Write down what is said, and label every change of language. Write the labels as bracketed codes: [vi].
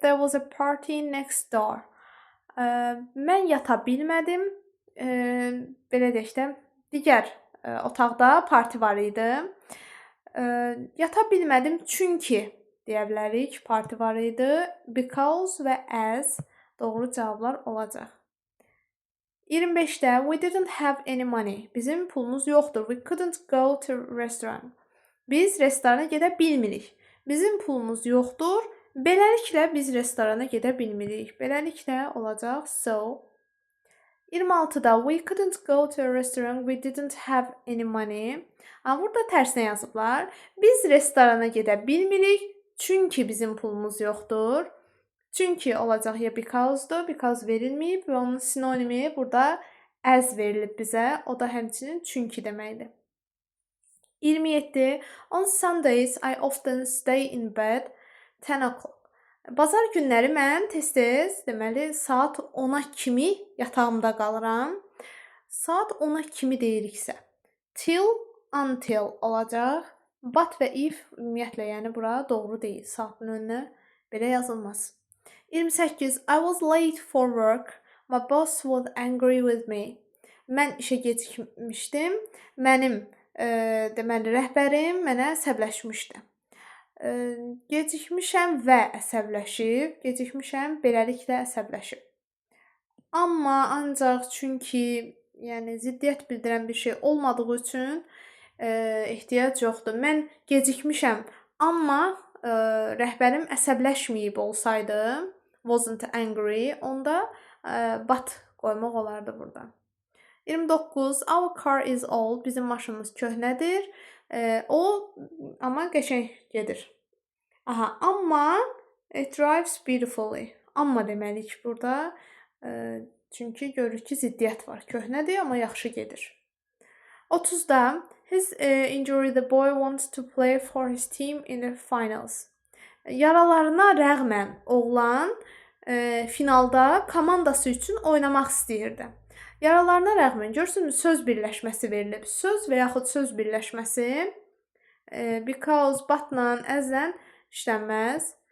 [en] There was a party next door. [az] Mən yata bilmədim. Belə deyək də, digər otaqda parti var idi. Yata bilmədim çünki deyə bilərik. Parti var idi. Because və as doğru cavablar olacaq. [en] 25-də we didn't have any money. [az] Bizim pulumuz yoxdur. [en] We couldn't go to restaurant. [az] Biz restorana gedə bilmirik. Bizim pulumuz yoxdur. Beləliklə biz restorana gedə bilmirik. Beləliklə olacaq so. [en] 26-da we couldn't go to a restaurant. We didn't have any money. [az] Burada tərsinə yazıblar. Biz restorana gedə bilmirik çünki bizim pulumuz yoxdur. Çünki olacaq ya because'dur. Because verilməyib və onun sinonimi burada as verilib bizə. O da həmçinin çünki deməkdir. 27. [en] On Sundays, I often stay in bed 10 o'clock. [az] Bazar günləri mən tez-tez, deməli, saat 10-a kimi yatağımda qalıram. Saat 10-a kimi deyiriksə, till, until olacaq. But və if, ümumiyyətlə, yəni bura doğru deyil. Saatın önünə belə yazılmaz. [en] 28. I was late for work. My boss was angry with me. [az] Mən işə gecikmişdim. Mənim deməli, rəhbərim mənə əsəbləşmişdi. Gecikmişəm və əsəbləşib, gecikmişəm, beləliklə əsəbləşib. Amma, ancaq çünki, yəni ziddiyyət bildirən bir şey olmadığı üçün ehtiyac yoxdur. Mən gecikmişəm, amma rəhbərim əsəbləşməyib olsaydı, [en] wasn't angry, [az] onda but qoymaq olardı burada. 29. [en] Our car is old. [az] Bizim maşınımız köhnədir. O amma qəşəng gedir. [en] Aha, amma it drives beautifully. [az] Amma deməliyik burada. Çünki görürük ki, ziddiyyət var. Köhnədir, amma yaxşı gedir. [en] 30-da his injury, the boy wants to play for his team in the finals. [az] Yaralarına rəğmən oğlan finalda komandası üçün oynamaq istəyirdi. Yaralarına rəğmən görürsünüzmü söz birləşməsi verilib. Söz və yaxud söz birləşməsi because, but-la, as-la işlənməz.